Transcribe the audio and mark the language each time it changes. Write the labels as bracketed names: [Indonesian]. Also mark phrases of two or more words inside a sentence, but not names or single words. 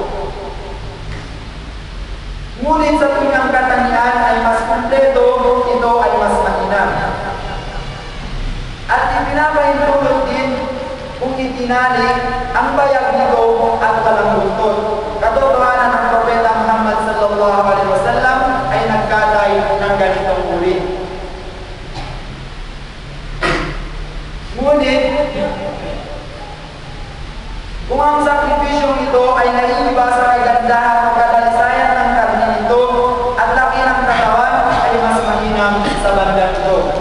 [Filipino] Ngunit sa tuwing ang katangian ay mas kumpleto, ito ay mas mahina. At ipinapahintulot din kung itinali ang bayag nito at walang buntot. Katotohanan ng Propeta Muhammad sallallahu alaihi wasallam ay nagkatay ng ganitong uri. Ngunit, kung ang sakripisyong ito ay naiiba sa kagandahan o kadalisayan ng karne nito at laki ng katawan, ay mas mahinam sa bandang ito.